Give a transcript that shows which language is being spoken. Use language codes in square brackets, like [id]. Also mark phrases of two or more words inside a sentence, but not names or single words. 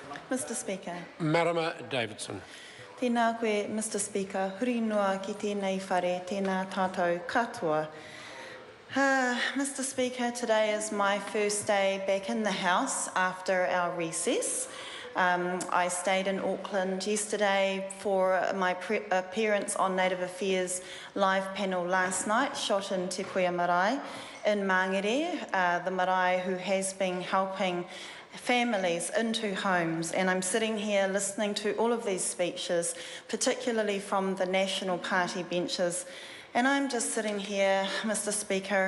[en] Mr Speaker. Marama Davidson. [mi] Tēnā koe, [en] Mr Speaker. [mi] Huri noa ki tēnei whare, tēnā tātou katoa. [en] Mr Speaker, today is my first day back in the House after our recess. I stayed in Auckland yesterday for my appearance on Native Affairs live panel last night, shot in Te Kuia Marae in Mangere, the marae who has been helping families into homes, and I'm sitting here listening to all of these speeches, particularly from the National Party benches, and I'm just sitting here, Mr Speaker.